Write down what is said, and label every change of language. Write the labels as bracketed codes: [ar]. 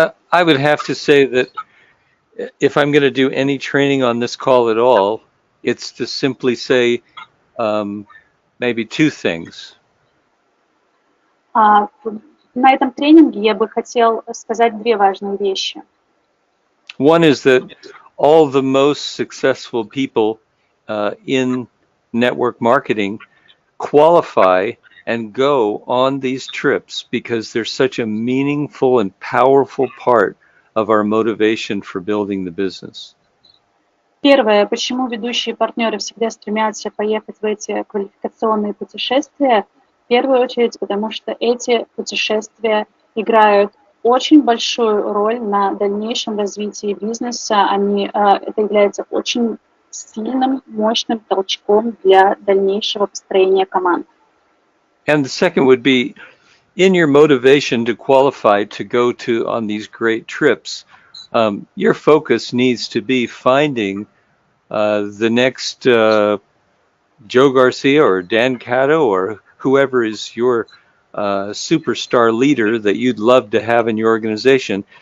[en] I would have to say that if I'm going to do any training on this call at all, it's to simply say maybe 2 things. [ru] На этом тренинге я бы хотел сказать 2 важные вещи. [en] One is that all the most successful people in network marketing qualify and go on these trips because they're such a meaningful and powerful part of our motivation for building the business. [ru] Первое, почему ведущие партнеры всегда стремятся поехать в эти квалификационные путешествия, в первую очередь, потому что эти путешествия играют очень большую роль на дальнейшем развитии бизнеса. Это является очень сильным, мощным толчком для дальнейшего построения команд. [en] And the second would be, in your motivation to qualify to go on these great trips, your focus needs to be finding the next Joe Garcia or Dan Cato or whoever is your superstar leader that you'd love to have in your organization.